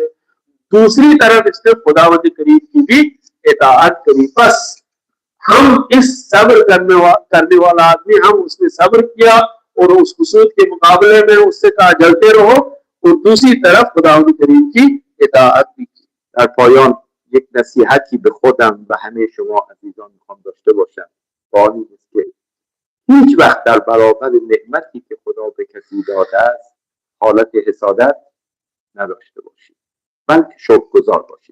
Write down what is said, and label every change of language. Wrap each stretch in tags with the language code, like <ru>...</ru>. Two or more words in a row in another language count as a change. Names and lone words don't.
<ur>دوسری طرف اس نے خداوند کریم کی بھی اطاعت کری. بس ہم اس صبر کرنے والا آدمی، ہم اس نے صبر کیا اور اس حسود کے مقابلے میں اس سے کہا جلتے رہو، اور دوسری طرف خداوند کریم کی اطاعت بھی کی.</ur> <fa>در پایان یک نصیحتی به خودم و همه شما عزیزان میخوام داشته باشم. با این است که هیچ وقت در برابر نعمتی که خدا به کسی داده است حالت حسادت نداشته باشید، بلکه شکرگزار باشید.</fa>